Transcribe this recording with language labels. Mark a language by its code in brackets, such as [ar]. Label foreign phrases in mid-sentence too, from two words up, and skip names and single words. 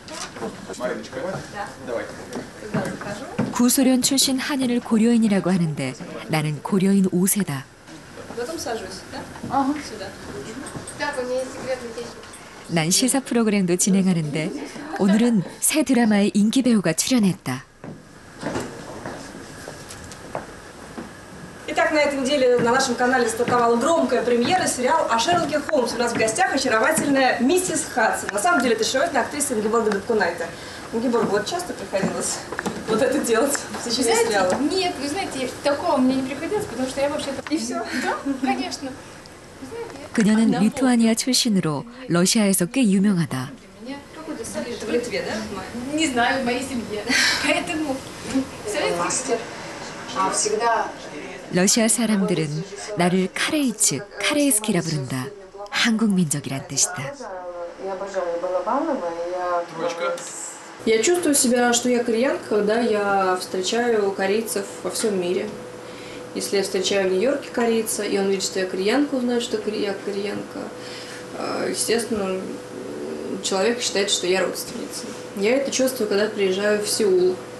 [ko] 구소련 출신 한인을 고려인이라고 하는데 나는 고려인 5세다. 난 시사 프로그램도 진행하는데 오늘은 새 드라마의 인기 배우가 출연했다. [ru] Итак, на этой неделе на нашем канале стартовала громкая премьера сериала о Шерлоке Холмсе. У нас в гостях очаровательная миссис Хадсон. На самом деле это очаровательная актриса Ингеборга Дапкунайте. Ингеборга, вот часто приходилось вот это делать в течение сериала? Нет, вы знаете, такого мне не приходилось, потому что я вообще-то... И все? Да, конечно. [ko] 그녀는 리투아니아 출신으로 러시아에서 꽤 유명하다. [ru] Это в Литве, да? Не знаю, в моей семье. Поэтому... Мастер. А всегда... [ko] 러시아 사람들은 나를 카레이츠, 카레이스키라 부른다. 한국 민족이란 뜻이다. [ru] Я чувствую себя, что я кореянка, когда я встречаю корейцев во всем мире. Если я встречаю в Нью-Йорке корейца, и он видит, что я кореянка, узнает, что я кореянка, естественно, человек считает, что я родственница. Я это чувствую, когда приезжаю в Сеул.